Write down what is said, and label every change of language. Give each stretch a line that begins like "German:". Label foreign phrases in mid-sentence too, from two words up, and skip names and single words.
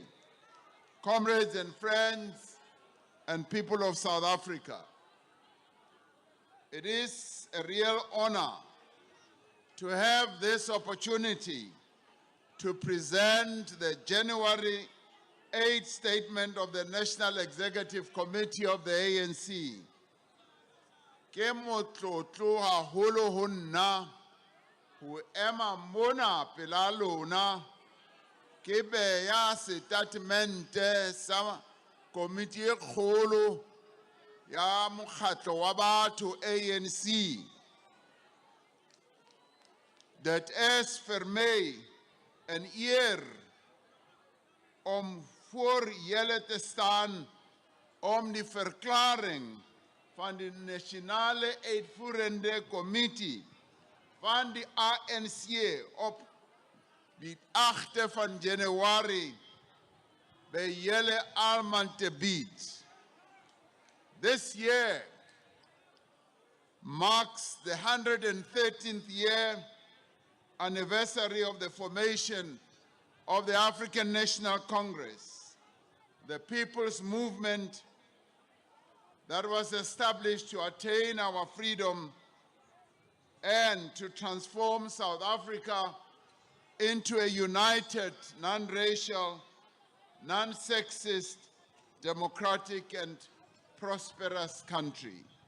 English: Comrades and friends and people of South Africa, it is a real honor to have this opportunity to present the January 8th statement of the National Executive Committee of the ANC.
Southern Sotho: Ke motlotlo haholo ho nna ho ema mona pela lona ke beya statemente sa komiti e kgolo ya mokgatlo wa batho ANC
Afrikaans: dat is vir my 'n eer om voor julle te staan om die verklaring van die Nasionale Uitvoerende Kommissie van die ANC op die 8de van Januarie by julle almal te bied.
English: This year marks the 113th year anniversary of the formation of the African National Congress, the people's movement that was established to attain our freedom and to transform South Africa into a united, non-racial, non-sexist, democratic and prosperous country.